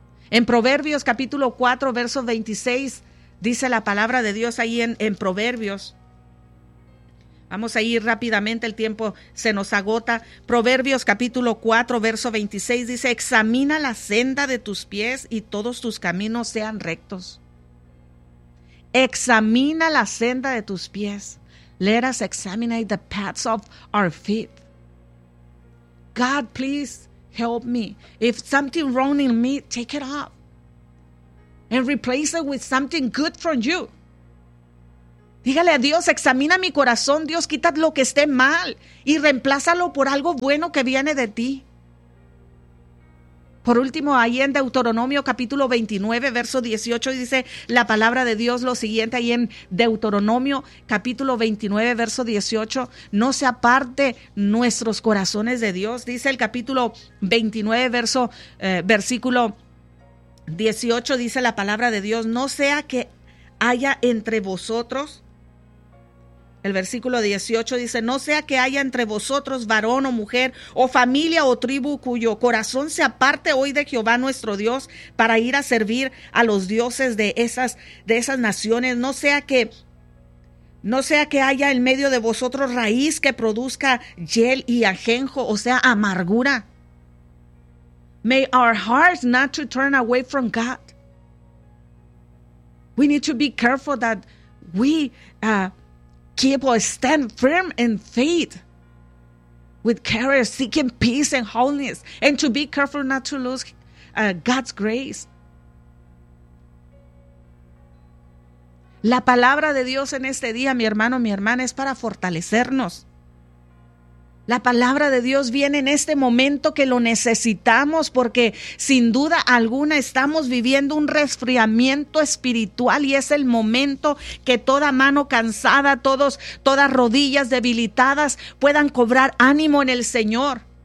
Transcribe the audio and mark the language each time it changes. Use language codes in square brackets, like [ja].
[es] En Proverbios capítulo 4, verso 26, dice la palabra de Dios ahí en Proverbios. Vamos a ir rápidamente, el tiempo se nos agota. Proverbios capítulo 4, verso 26 dice, examina la senda de tus pies y todos tus caminos sean rectos. Examina la senda de tus pies. [en] Let us examine the paths of our feet. God, please help me. If something wrong in me, take it off. and replace it with something good from you. [es] Dígale a Dios, examina mi corazón, Dios, quita lo que esté mal y reemplázalo por algo bueno que viene de ti. Por último, ahí en Deuteronomio capítulo 29, verso 18, dice la palabra de Dios lo siguiente, ahí en Deuteronomio capítulo 29, verso 18, no se aparte nuestros corazones de Dios, dice el capítulo 29, versículo 18, dice la palabra de Dios, no sea que haya entre vosotros, el versículo 18 dice, no sea que haya entre vosotros varón o mujer o familia o tribu cuyo corazón se aparte hoy de Jehová nuestro Dios para ir a servir a los dioses de esas naciones. No sea que haya en medio de vosotros raíz que produzca hiel y ajenjo, o sea, amargura. [en] May our hearts not to turn away from God. We need to be careful that we keep or stand firm in faith with courage, seeking peace and holiness, and to be careful not to lose God's grace. [es] La palabra de Dios en este día, mi hermano, mi hermana, es para fortalecernos. La palabra de Dios viene en este momento que lo necesitamos, porque sin duda alguna estamos viviendo un resfriamiento espiritual y es el momento que toda mano cansada, todas rodillas debilitadas puedan cobrar ánimo en el Señor.